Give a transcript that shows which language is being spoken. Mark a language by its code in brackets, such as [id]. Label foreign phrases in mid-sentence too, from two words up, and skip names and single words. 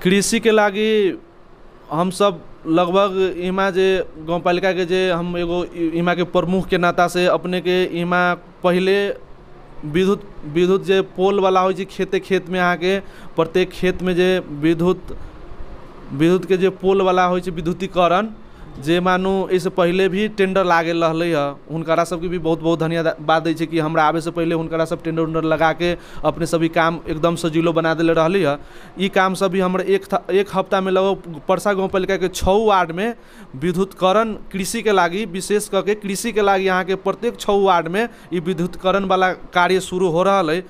[mai] कृषि के लागी हम सब लगभग इमा जे गाँव पालिका के जे हम एगो इमा के प्रमुख के नाता से अपने के इमा पहले विद्युत जे पोल वाला होइ छै खेत में आके प्रत्येक खेत में जे विद्युत के जे पोल वाला होइ छै विद्युतीकरण जे मानू इससे पहले भी टेंडर लागल रहले है हुनकरा सबके भी बहुत बहुत धन्यवाद दै छै कि हमरा आवे से पहले हुनकरा सब टेंडर उंडर लगा के अपने सभी काम एकदम सजीलो बना देले रहले है। ई काम सब भी हमरा एक हफ्ता में लगभग परसा गाँव पालिका के 6 वार्ड में विद्युतीकरण कृषि के लागी विशेष करके कृषि के लागी यहाँ के प्रत्येक 6 वार्ड में ई विद्युतीकरण वाला कार्य शुरू हो रहा है।